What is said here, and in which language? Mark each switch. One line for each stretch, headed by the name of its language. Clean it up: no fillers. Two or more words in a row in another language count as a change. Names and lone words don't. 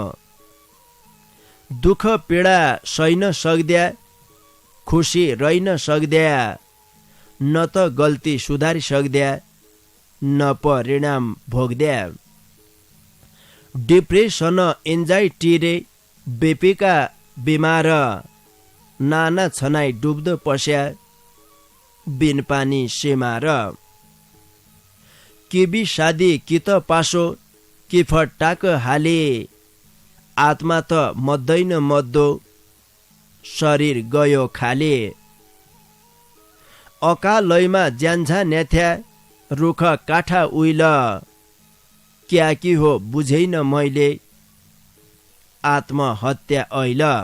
Dotyali: दुःख पीडा सहिन सक्द्या खुसी रहिन सक्द्या न त गल्ती सुधारी सक्द्या न परिणाम भोग्द्या।
English: depression anxiety
Dotyali: रे बेपीका बिमार नाना छनाई डुब्दो पस्या बिन पानी सेमार। केबी शादी कि त पासो कि फटाक हाले आत्मा त मद्दैन मद्दो शरीर गयो खाले। अकालैमा ज्यान्छा न्याथ्या रुख काठा उइल क्या कि हो बुझेन मैले आत्महत्या ऐल।